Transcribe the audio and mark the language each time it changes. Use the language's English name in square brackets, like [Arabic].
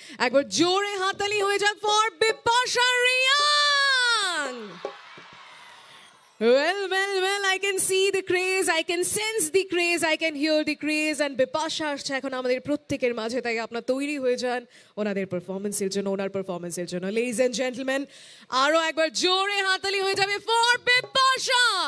[Bangla] একবার জোরে হাততালি হয়ে যাক for Bipasha Reang. [English] Well, I can see the craze, I can sense the craze, I can hear the craze, and [Bangla] Bipasha আসছে এখন আমাদের প্রত্যেকের মাঝে, তাই আপনারা তৈরি হয়ে যান ওনাদের পারফরমেন্সের জন্য, [English] ওনার পারফরমেন্সের জন্য। Ladies and gentlemen, [Bangla] আরো একবার জোরে হাততালি হয়ে যাবে ফর বিপাশা।